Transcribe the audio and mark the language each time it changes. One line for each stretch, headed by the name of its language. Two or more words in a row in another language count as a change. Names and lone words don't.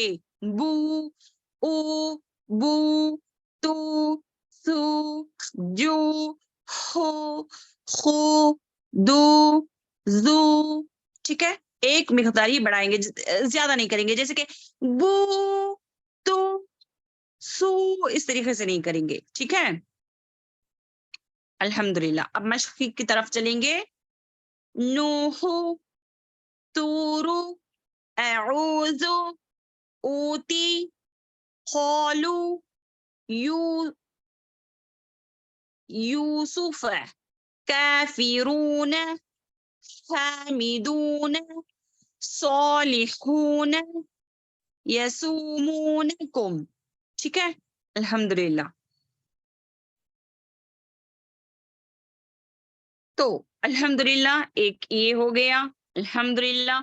Arabic: بو، او، بو، تو، سو، جو، ہو، خو، دو، زو.
Urdu: ٹھیک ہے، ایک مقدار ہی بڑھائیں گے، زیادہ نہیں کریں گے. جیسے کہ بو، تو، سو، اس طریقے سے نہیں کریں گے. ٹھیک ہے، الحمدللہ. اب مشق کی طرف چلیں گے.
Arabic: نوحو، تورو، اعوذ، اوتی، قالو، یو، یوسف، کافرون، حامدون، صالحون، یسومونکم.
Urdu: ٹھیک ہے، الحمدللہ. تو الحمدللہ ایک یہ ہو گیا. الحمدللہ.